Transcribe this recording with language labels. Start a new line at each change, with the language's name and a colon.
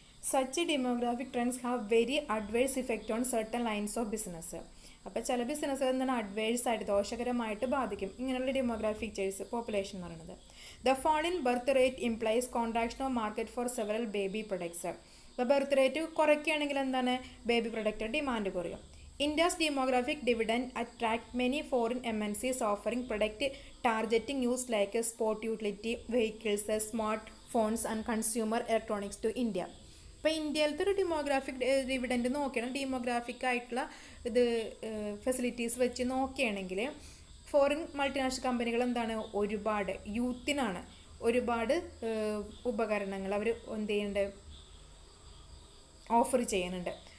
English: Such demographic trends have very adverse effect on certain lines of business.
Malayalam: അപ്പോൾ ചില ബിസിനസ്സുകൾ എന്താണ് അഡ്വേഴ്സ് ആയിട്ട് ദോഷകരമായിട്ട് ബാധിക്കും ഇങ്ങനെയുള്ള ഡെമോഗ്രാഫിക് ഫീച്ചേഴ്സ് പോപ്പുലേഷൻ എന്ന് പറയുന്നത്.
English: The fall in birth rate implies contraction of market for several baby products.
Malayalam: ഇപ്പോൾ ബർത്ത് റേറ്റ് കുറയ്ക്കുകയാണെങ്കിൽ എന്താണ് ബേബി പ്രൊഡക്റ്റ് ഡിമാൻഡ് കുറയും.
English: India's demographic dividend attract many foreign MNCs offering product targeting use like sport utility vehicles, smart phones and consumer electronics to India.
Malayalam: ഇപ്പോൾ ഇന്ത്യയിലത്തെ ഒരു demographic dividend നോക്കുകയാണെങ്കിൽ demographic ആയിട്ടുള്ള ഇത് facilities വെച്ച് നോക്കുകയാണെങ്കിൽ ഫോറിൻ മൾട്ടിനാഷണൽ കമ്പനികൾ എന്താണ് ഒരുപാട് യൂത്തിനാണ് ഒരുപാട് ഉപകരണങ്ങൾ അവർ എന്ത് ചെയ്യുന്നുണ്ട് ഓഫർ ചെയ്യുന്നുണ്ട്.